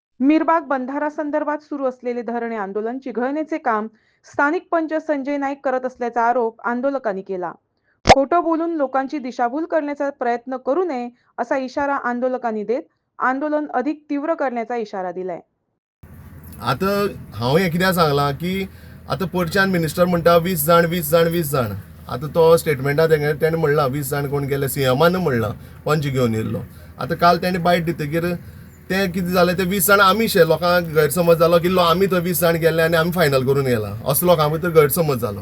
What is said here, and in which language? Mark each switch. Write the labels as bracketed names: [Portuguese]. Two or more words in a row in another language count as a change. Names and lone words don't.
[Marathi] मिरबाग बंधारासंदर्भात सुरू असलेले धरणे आंदोलन चिघळण्याचे काम स्थानिक पंच संजय नाईक करत असल्याचा आरोप आंदोलकांनी केला. खोटं बोलून लोकांची दिशाभूल करण्याचा प्रयत्न करू नये असा इशारा आंदोलकांनी देत आंदोलन अधिक तीव्र करण्याचा इशारा दिलाय. [Konkani] आता हांव हे कित्याक सांगलां की आतां पोरच्यान मिनिस्टर म्हणटा 20 जाण 20 जाण 20 जाण. आतां तो स्टेटमेंटात तेणें म्हणलां 20 जाण कोण गेले, सीएमान म्हणलां पंच घेवन येयल्लो. आतां काल तेणें बायट दितकीर तें कितें जालें ते 20 जाण आमीशे लोकांक गैरसमज जालो की आमी थंय 20 जाण गेले आनी आमी फायनल करून गेला असो लोकां भितर गैरसमज जालो.